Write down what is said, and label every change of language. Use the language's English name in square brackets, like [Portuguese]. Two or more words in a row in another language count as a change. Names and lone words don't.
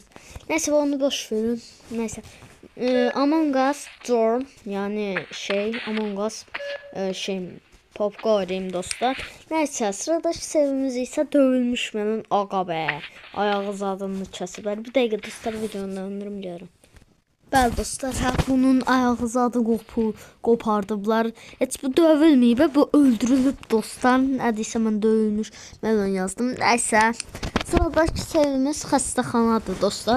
[Turkish] Neyse onu boş verin. Neyse. Among Us Storm yani Among Us Popcorn dostlar. Neyse sıradaki sevimiz ise dövülmüş benim aga be. Ayağı zadını kesibler. Bir dakika dostlar videonu döndürüm görüm. [Azerbaijani] Bəli dostlar, bunun ayağı zadı qopardıblar. Heç bu dövülməyib, bu öldürülüb dostlar. Nədirsə mən dövülmüş melon yazdım. Nəysə. Sıradakı sevimiz xəstəxanadır dostlar.